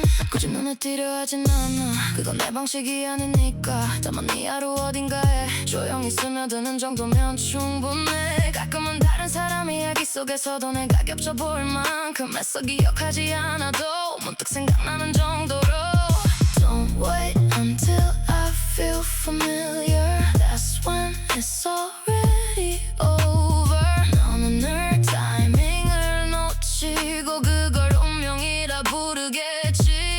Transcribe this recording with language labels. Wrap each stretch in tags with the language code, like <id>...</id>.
<ko>굳이 눈에 띄려 하진 않아. 그건 내 방식이 아니니까. 다만 네 하루 어딘가에 조용히 스며드는 정도면 충분해. 가끔은 다른 사람 이야기 속에서도 내가 겹쳐 보일 만큼 애써 기억하지 않아도 문득 생각나는 정도로.</ko> <en>Don't wait until I feel familiar. That's when it's already over.</en> <ko>너는 늘 타이밍을 놓치고 그걸 운명이라 부르겠지.</ko>